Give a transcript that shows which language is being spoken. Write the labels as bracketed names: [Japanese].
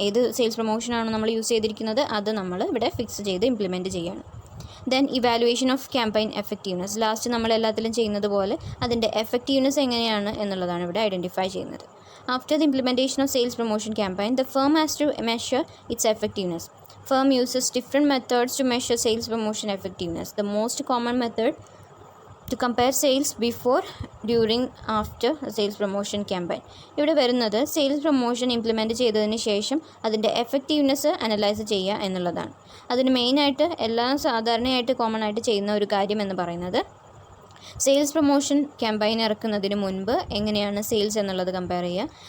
[Malayalam] ഏത് സെയിൽസ് പ്രൊമോഷനാണ് നമ്മൾ യൂസ് ചെയ്തിരിക്കുന്നത് അത് നമ്മൾ ഇവിടെ ഫിക്സ് ചെയ്ത് ഇംപ്ലിമെൻറ്റ് ചെയ്യാണ്. [English] Then evaluation of campaign effectiveness. [Malayalam] Last നമ്മൾ എല്ലാത്തിലും ചെയ്യുന്നത് പോലെ അതിൻ്റെ എഫക്റ്റീവ്നെസ് എങ്ങനെയാണ് എന്നുള്ളതാണ് ഇവിടെ ഐഡൻറ്റിഫൈ ചെയ്യുന്നത്. [English] After the implementation of sales promotion campaign, the firm has to measure its effectiveness. Firm uses different methods to measure sales promotion effectiveness. The most common method to compare sales before, during, after a sales promotion campaign. [Malayalam] ഇവിടെ വരുന്നത് sales promotion implement ചെയ്തതിന് ശേഷം അതിൻ്റെ effectiveness analyse ചെയ്യുക എന്നുള്ളതാണ്. അതിന് മെയിനായിട്ട് സാധാരണയായിട്ട് കോമൺ ആയിട്ട് ചെയ്യുന്ന ഒരു കാര്യം എന്ന് പറയുന്നത് സെയിൽസ് പ്രൊമോഷൻ ക്യാമ്പയിൻ ഇറക്കുന്നതിന് മുൻപ് എങ്ങനെയാണ് സെയിൽസ് എന്നുള്ളത് കമ്പയർ ചെയ്യുക.